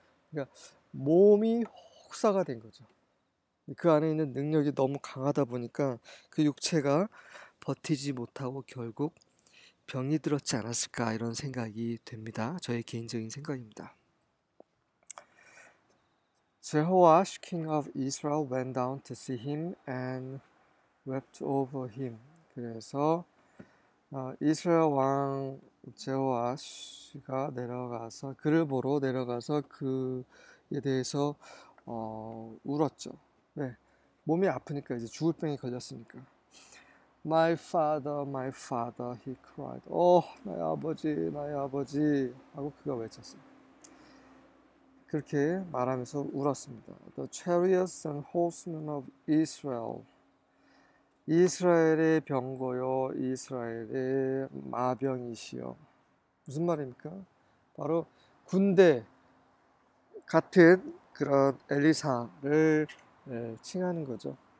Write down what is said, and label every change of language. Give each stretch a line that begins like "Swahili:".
Korean: 그러니까 몸이 혹사가 된 거죠. 그 안에 있는 능력이 너무 강하다 보니까 그 육체가 버티지 못하고 결국 병이 들었지 않았을까 이런 생각이 됩니다. 저의 개인적인 생각입니다.
English: Jehoash, king of Israel, went down to see him and wept over him.
Korean: 그래서 이스라엘 왕 제호아시가 그를 보러 내려가서 그에 대해서 울었죠. 네, 몸이 아프니까 이제 죽을 병이 걸렸으니까.
English: My father, he cried.
Korean: 나의 아버지, 나의 아버지 하고 그가 외쳤어요. 그렇게 말하면서 울었습니다.
English: The chariots and horsemen of Israel.
Korean: 이스라엘의 병거요, 이스라엘의 마병이시여. 무슨 말입니까? 바로 군대 같은 그런 엘리사를 칭하는 거죠.